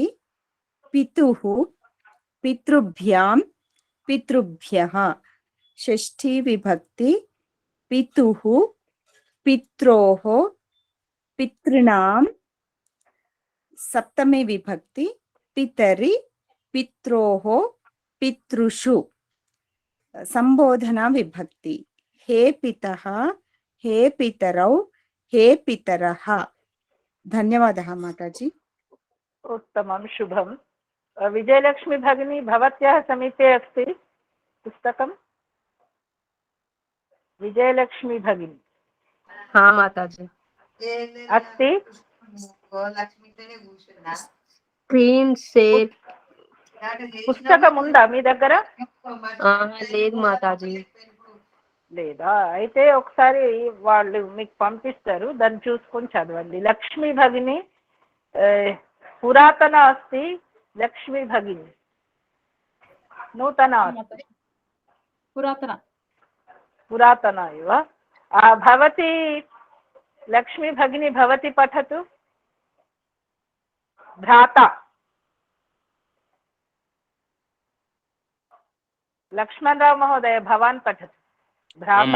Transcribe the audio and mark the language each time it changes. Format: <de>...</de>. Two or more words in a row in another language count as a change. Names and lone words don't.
<sa>पितुः पितृभ्यां पितृभ्यः षष्ठी विभक्ति पितुः पित्रोः पितॄणां सप्तमी विभक्ति पितरि पित्रोः पितृषु संबोधना विभक्ति हे पितः हे पितरौ हे पितरः धन्यवादः माताजी उत्तमं शुभं विजयलक्ष्मी भगिनी भवत्याः समीपे अस्ति पुस्तकं विजयलक्ष्मी भगिनी</sa> <hi>हाँ माताजी</hi> <sa>अस्ति</sa> <en>screen share</en> <te>పుస్తకం ఉందా మీ దగ్గర లేదు మాతాజీ లేదా అయితే ఒకసారి వాళ్ళు మీకు పంపిస్తారు దాన్ని చూసుకొని చదవండి</te> <sa>లక్ష్మీ భగిని పురాతన अस्ति लक्ष्मी भगिनी नूतना पुरातन पुरातना एव भवती लक्ष्मी भगिनी भवती पठतु भ्राता लक्ष्मणराव महोदय भवान् पठतु भ्राता</sa>